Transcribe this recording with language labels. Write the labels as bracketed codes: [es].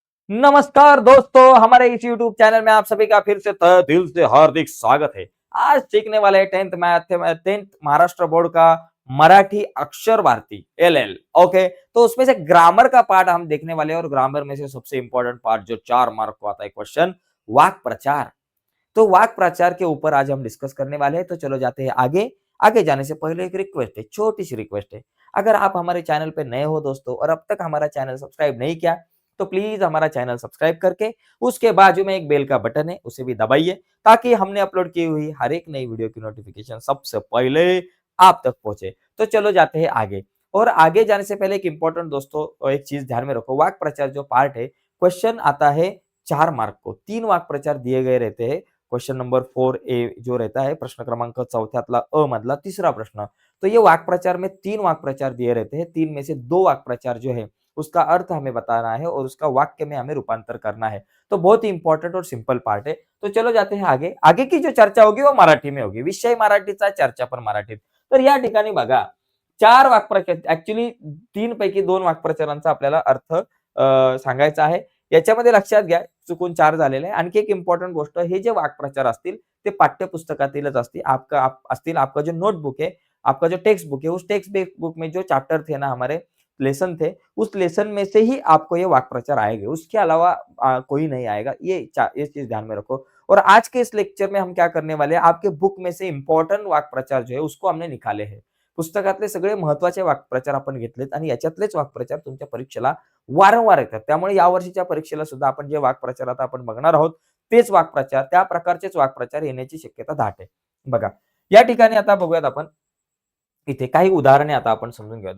[hi] नमस्कार दोस्तों, हमारे इस YouTube चैनल में आप सभी का फिर से तहे दिल से हार्दिक स्वागत है। आज सीखने वाले 10th math 10th Maharashtra board का मराठी अक्षर भारती LL। ओके, तो उसमें से ग्रामर का पार्ट हम देखने वाले हैं और ग्रामर में से सबसे इंपॉर्टेंट पार्ट जो 4 मार्क को आता है क्वेश्चन, वाक् प्रचार। तो वाक् प्रचार के ऊपर आज हम डिस्कस करने वाले हैं। तो चलो जाते हैं आगे। आगे जाने से पहले एक रिक्वेस्ट है, छोटी सी रिक्वेस्ट है। अगर आप हमारे चैनल पे नए हो दोस्तों और अब तक हमारा चैनल सब्सक्राइब नहीं किया तो प्लीज हमारा चैनल सब्सक्राइब करके उसके बाजू में एक बेल का बटन है, उसे भी दबाइए ताकि हमने अपलोड की हुई हर एक नई वीडियो की नोटिफिकेशन सबसे पहले आप तक पहुंचे। तो चलो जाते हैं आगे। और आगे जाने से पहले एक इंपॉर्टेंट दोस्तों एक चीज ध्यान में रखो, वाक् प्रचार जो पार्ट है क्वेश्चन आता है 4 मार्क को। 3 वाक् प्रचार दिए गए रहते हैं। क्वेश्चन नंबर 4A जो रहता है [mr] प्रश्न क्रमांक 4 अ मधला तीसरा प्रश्न। [hi] तो ये वाक् प्रचार में 3 वाक् प्रचार दिए रहते हैं। 3 में से 2 वाक् प्रचार जो है उसका अर्थ हमें बताना है और उसका वाक्य में हमें रूपांतर करना है। तो बहुत ही इंपॉर्टेंट और सिंपल पार्ट है। तो चलो जाते हैं आगे। आगे की जो चर्चा होगी वो मराठी में होगी। [mr] विषय मराठीचा, चर्चा पण मराठीत। तर या ठिकाणी बघा 4 वाक्प्रचार, ऍक्च्युअली 3 पैकी 2 वाक्प्रचारांचा आपल्याला अर्थ सांगायचा आहे। याच्यामध्ये लक्षात घ्या चुकून 4 झालेले आहे। आणखी एक इम्पोर्टंट गोष्ट, हे जे वाक्प्रचार असतील ते पाठ्यपुस्तकातीलच असतील। [hi] आपका जो नोटबुक है, आपका जो टेक्स्ट बुक है, उस टेक्स्ट बुक में जो चैप्टर थे ना हमारे लेसन थे, उस लेसन में से ही आपको ये वाक्प्रचार आएंगे। उसके अलावा कोई नहीं आएगा। ये चीज ध्यान में रखो। और आज के इस लेक्चर में हम क्या करने वाले हैं, आपके बुक में से इंपॉर्टंट वाक्प्रचार जो है उसको हमने निकाले हैं। [mr] पुस्तकातले सगळे महत्त्वाचे वाक्प्रचार आपण घेतलेत आणि याच्यातलेच वाक्प्रचार तुमच्या परीक्षेला वारंवार येतात। त्यामुळे यावर्षीच्या परीक्षेला सुद्धा आपण जे वाक्प्रचार आता आपण बघणार आहोत तेच वाक्प्रचार, त्या प्रकारचेच वाक्प्रचार येण्याची शक्यता दाट आहे। बघा, या ठिकाणी आता बघूयात आपण इथे काही उदाहरणे आता आपण समजून घेऊयात।